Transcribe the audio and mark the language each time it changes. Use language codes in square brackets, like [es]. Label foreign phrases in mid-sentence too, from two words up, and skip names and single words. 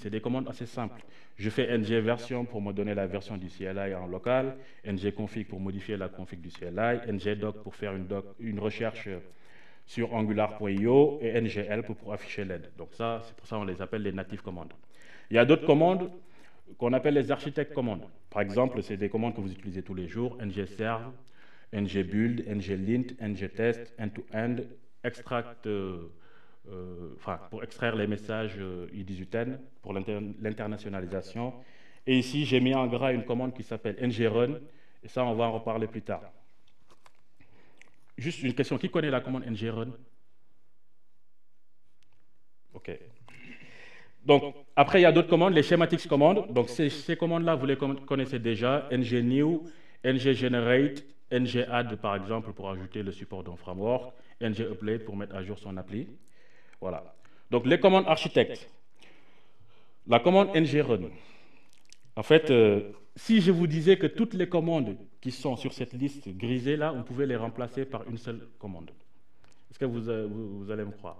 [fr] C'est des commandes assez simples. Je fais ng version pour me donner la version du CLI en local, ng config pour modifier la config du CLI, ng doc pour faire une recherche sur angular.io et ng help pour afficher l'aide. Donc ça, c'est pour ça qu'on les appelle les native commandes. Il y a d'autres commandes qu'on appelle les architectes commandes. Par exemple, c'est des commandes que vous utilisez tous les jours, ng serve, ng build, ng lint, ng test, end-to-end, extract, pour extraire les messages I18N pour l'internationalisation. Et ici, j'ai mis en gras une commande qui s'appelle ng-run, et ça, on va en reparler plus tard. Juste une question, qui connaît la commande ng-run? OK. Donc, après, il y a d'autres commandes, les schematics commandes. Donc, ces commandes-là, vous les connaissez déjà. ng-new, ng-generate, ng-add, par exemple, pour ajouter le support d'un framework, ng-update pour mettre à jour son appli. Voilà. Donc, les commandes architectes. La commande ng-run. En fait, si je vous disais que toutes les commandes qui sont sur cette liste grisée-là, on pouvait les remplacer par une seule commande. Est-ce que vous allez me croire?